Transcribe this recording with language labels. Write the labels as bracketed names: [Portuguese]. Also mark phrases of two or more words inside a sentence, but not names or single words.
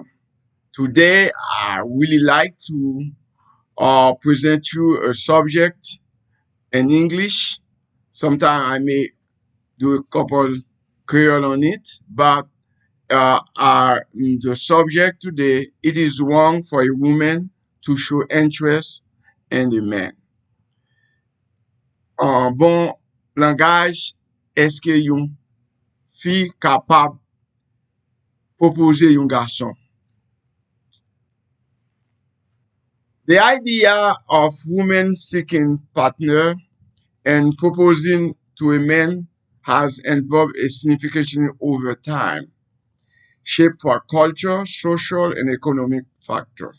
[English] Today, I really like to present you a subject in English. Sometimes I may do a couple Creole on it, but the subject today, it is wrong for a woman to show interest in a man. [Haitian Creole] Bon langage, eske yon fi kapab propose yon garçon? [English] The idea of women seeking partner and proposing to a man has evolved a significantly over time, shaped by culture, social, and economic factors.